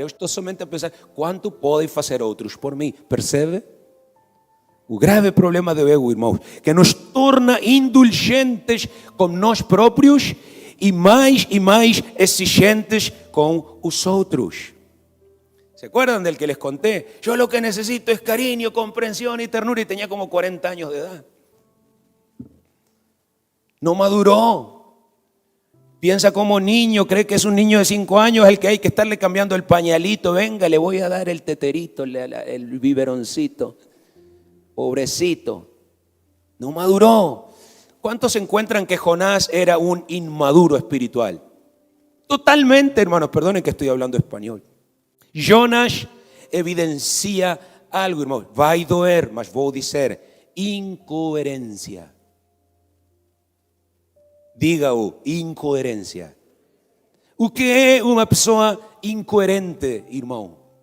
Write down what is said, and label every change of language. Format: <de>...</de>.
<pt>Eu estou somente a pensar quanto podem fazer outros por mim. Percebe? O grave problema do ego, irmãos, que nos torna indulgentes com nós próprios e mais exigentes com os outros.</pt> <es>¿Se acuerdan del que les conté? Yo lo que necesito es cariño, comprensión y ternura, y tenía como 40 años de edad. No maduró. Piensa como niño, cree que es un niño de 5 años el que hay que estarle cambiando el pañalito. Venga, le voy a dar el teterito, el biberoncito. Pobrecito. No maduró. ¿Cuántos encuentran que Jonás era un inmaduro espiritual? Totalmente, hermanos, perdonen que estoy hablando español.</es> <pt>Jonas evidencia algo, irmãos, vai doer, mas vou dizer, incoerência. Diga-o, incoerência. O que é uma pessoa incoerente, irmão?</pt>